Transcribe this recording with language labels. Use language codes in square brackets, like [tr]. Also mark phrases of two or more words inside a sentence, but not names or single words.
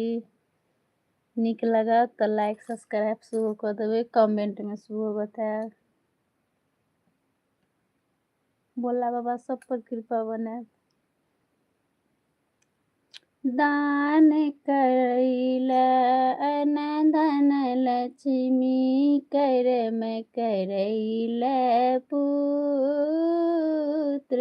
[mai] नीक लागत तऽ [en] like subscribe [mai] सेहो कऽ देबै, कमेंटमे सेहो बतायब। भोला बाबा सब पर कृपा बनायब। दान करैला अन्न धन लक्ष्मी करम करैला पुत्र।